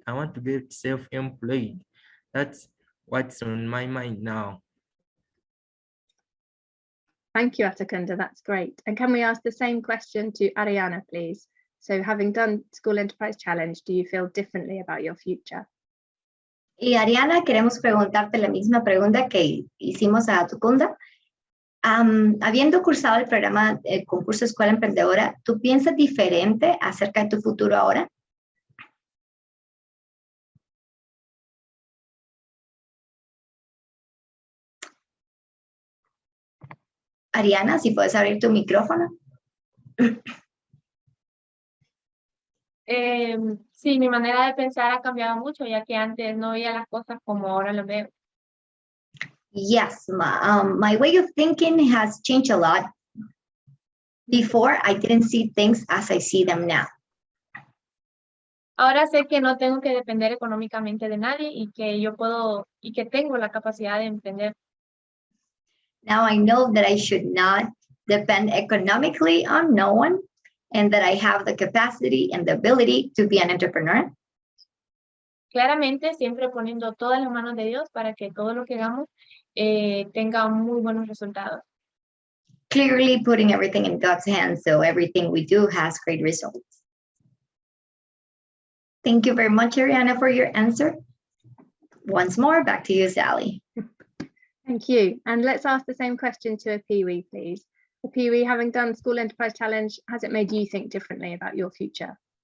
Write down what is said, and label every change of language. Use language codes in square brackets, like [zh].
[en] I want to get self-employed. That's what's on my mind now. Thank you, Atakunda. That's great. And can we ask the same question to Ariana, please? So having done School Enterprise Challenge, do you feel differently about your future? [es] Y Ariana, queremos preguntarte la misma pregunta que hicimos a Atakunda. Habiendo cursado el programa del concurso Escuela Emprendedora, ¿tú piensas diferente acerca de tu futuro ahora? Ariana, si puedes abrir tu micrófono. Sí, mi manera de pensar ha cambiado mucho, ya que antes no veía las cosas como ahora las veo. [en] Yes, my way of thinking has changed a lot. Before, I didn't see things as I see them now. [es] Ahora sé que no tengo que depender económicamente de nadie y que yo puedo y que tengo la capacidad de emprender. [en] Now I know that I should not depend economically on no one and that I have the capacity and the ability to be an entrepreneur. [es] Claramente, siempre poniendo todas las manos de Dios para que todo lo que hagamos tenga muy buenos resultados. [en] Clearly putting everything in God's hands so everything we do has great results. Thank you very much, Ariana, for your answer. Once more, back to you, Sally. Thank you. And let's ask the same question to a Pee-wee, please. A Pee-wee, having done School Enterprise Challenge, has it made you think differently about your future?